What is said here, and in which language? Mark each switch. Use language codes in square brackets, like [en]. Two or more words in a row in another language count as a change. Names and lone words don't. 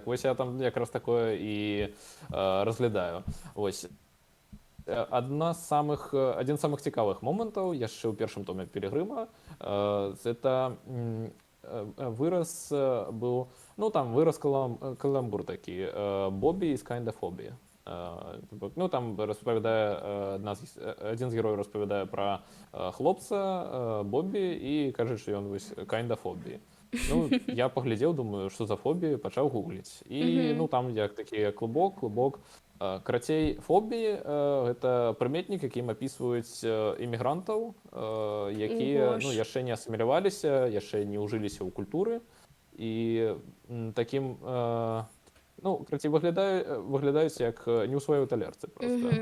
[be] Вось я там якраз такое і разглядаю. Вось адзін з самых цікавых момантаў яшчэ ў першым томе Пілігрыма, это выраз быў, ну там выраз каламбур такі, Бобі [en] is kind of hobby. [be] Ну там распавядае адзін з герояў распавядае пра хлопца Бобі і кажа, што ён вось [en] kind of hobby. [be] Ну, я паглядзеў, думаю, што за фобі, пачаў гугліць. І ну Мгм. там як такі клубок. Карацей, фобі гэта прыметнік, якім апісваюць імігрантаў, О, якія ну, бож. яшчэ не асіміляваліся, яшчэ не ўжыліся ў культуры. І такім ну, карацей, выглядаюць як не ў сваёй талерцы проста.